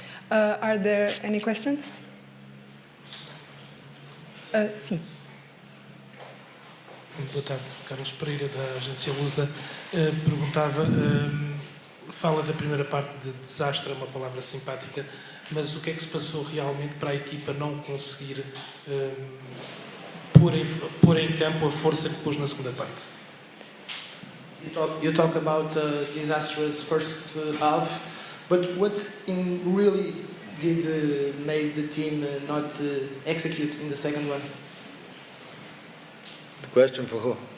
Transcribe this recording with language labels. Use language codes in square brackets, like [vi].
[en] Are there any questions? [pt] Sim. Boa tarde, Carlos Pereira, da agência Lusa. Perguntava, fala da primeira parte de desastre, é uma palavra simpática, mas o que é que se passou realmente para a equipa não conseguir pôr em campo a força que pôs na segunda parte? [en] You talk about disastrous first half. But what really did make the team not execute in the second one? The question for who?